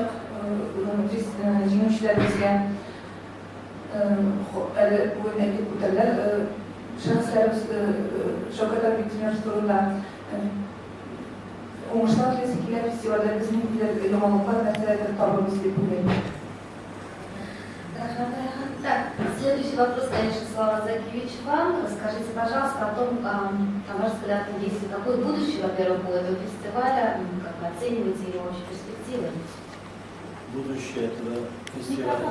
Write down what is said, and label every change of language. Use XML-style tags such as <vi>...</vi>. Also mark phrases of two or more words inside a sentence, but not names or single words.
<tt>Җиңүчеләребезгә әле бүген әйтеп үтәләр. Шәхесләребез Шәүкәт Абдетимов турында уңышлар теләсе килә фестивальдә безнең яңалыклар нәрсәләрдер табырбыз дип уйлыйм.</tt> <ru>Так, следующий вопрос, конечно, Слава Закевич, вам. Расскажите, пожалуйста, о том, на ваш взгляд, есть ли какое будущее, во-первых, у этого фестиваля, как вы оцениваете его вообще перспективы? Будущее этого фестиваля.</ru>